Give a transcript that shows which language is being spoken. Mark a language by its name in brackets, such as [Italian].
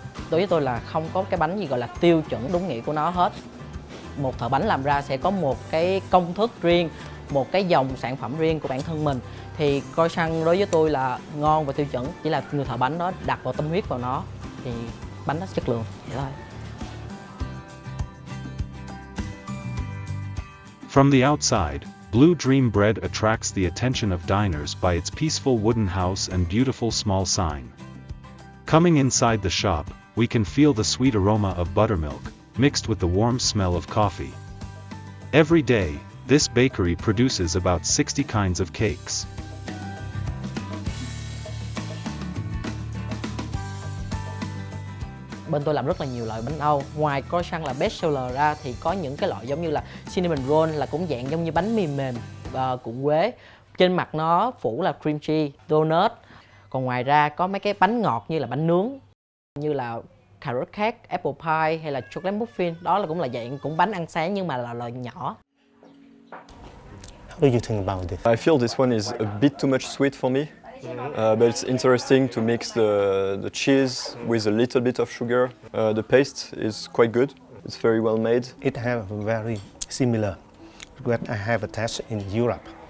[Vietnamese] Đối với tôi là không có cái bánh gì gọi là tiêu chuẩn đúng nghĩa của nó hết. Một thợ bánh làm ra sẽ có một cái công thức riêng, một cái dòng sản phẩm riêng của bản thân mình. Thì croissant đối với tôi là ngon và tiêu chuẩn, chỉ là người thợ bánh đó đặt vào tâm huyết vào nó thì bánh nó chất lượng vậy thôi. [English] From the outside, Blue Dream Bread attracts the attention of diners by its peaceful wooden house and beautiful small sign. Coming inside the shop, we can feel the sweet aroma of buttermilk, mixed with the warm smell of coffee. Every day, this bakery produces about 60 kinds of cakes. [Vietnamese] Bên tôi làm rất là nhiều loại bánh Âu. Ngoài croissant là best seller ra thì có những cái loại giống như là cinnamon roll, là cũng dạng giống như bánh mì mềm cuộn quế. Trên mặt nó phủ là cream cheese, donut. Còn ngoài ra có mấy cái bánh ngọt như là bánh nướng, như là carrot cake, apple pie hay là chocolate muffin. Đó là cũng là dạng cũng bánh ăn sáng nhưng mà là loại nhỏ. [English] How do you think about this? I feel this one is a bit too much sweet for me, but it's interesting to mix the cheese with a little bit of sugar. The paste is quite good. It's very well made. It have very similar what I have a test in Europe.